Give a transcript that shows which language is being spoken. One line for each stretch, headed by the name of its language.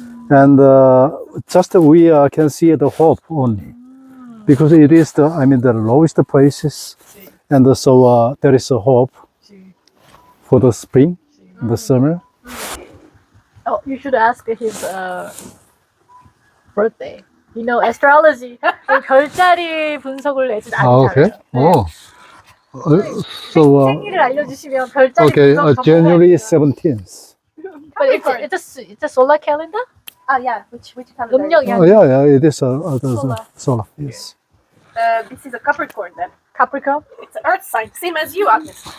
English: And just we can see the hope only because it is the lowest places. And so there is a hope for the spring, the summer. Oh, you should ask his birthday. You know, astrology.
Korean: 별자리 분석을 애들 아주
English: Okay.
Korean: 잘해요.
English: Oh. So,
Korean: 생일을 알려주시면 별자리
English: okay,
Korean: 분석
English: January 17th. But it's a solar calendar? Yeah, which calendar?
Korean: 음력이
English: Oh, yeah, it is solar. Yes. This is a Capricorn then. Capricorn? It's an Earth sign, same as you, Agnes.